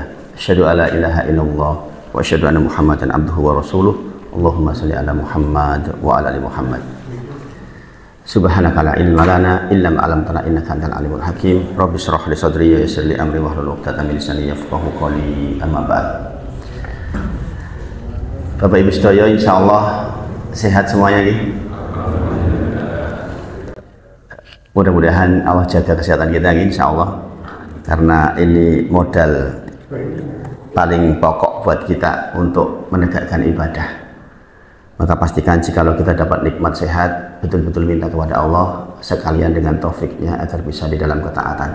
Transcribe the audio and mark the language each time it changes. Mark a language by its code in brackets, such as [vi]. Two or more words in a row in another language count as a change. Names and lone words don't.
[ar] أشهد أن لا إله إلا الله وأشهد أن محمدا عبده ورسوله. اللهم صل على محمد وعلى آل محمد. سبحانك لا علم لنا إلا ما علمتنا إنك أنت العليم الحكيم. رب اشرح لي صدري ويسر لي أمري واحلل عقدة من لساني يفقهوا قولي. أما بعد. [id] Bapak Ibu sedaya, insyaallah sehat semuanya nggih. Mudah-mudahan Allah jaga kesehatan kita [ar] إن شاء الله, [id] karena ini modal paling pokok buat kita untuk menegakkan ibadah. Maka pastikan jikalau kita dapat nikmat sehat, betul-betul minta kepada Allah sekalian dengan taufiknya agar bisa di dalam ketaatan.